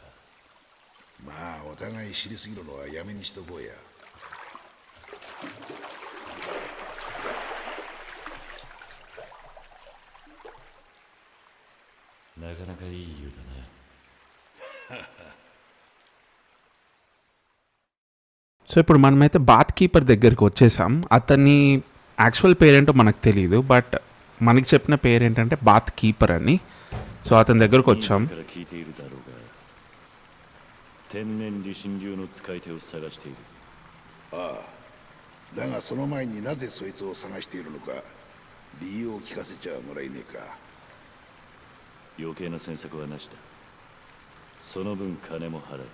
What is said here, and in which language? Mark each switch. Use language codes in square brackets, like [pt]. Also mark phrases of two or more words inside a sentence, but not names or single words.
[ja] まあお互い知りすぎるのはやめにしとこうや。なかなかいい湯だな。 [te] సో ఇప్పుడు మనమైతే [en] bath keeper [te] దగ్గరికి వచ్చేసాం. అతని యాక్చువల్ పేరేంటో మనకు తెలియదు, బట్ మనకి చెప్పిన పేరేంటంటే [en] bath keeper [te] అని. సో అతని దగ్గరకు వచ్చాం. [ja] 天然理心流の使い手を探している。ああ、だがその前になぜそいつを探しているのか理由を聞かせちゃもらえねえか。余計な詮索はなしだ。その分金も払う。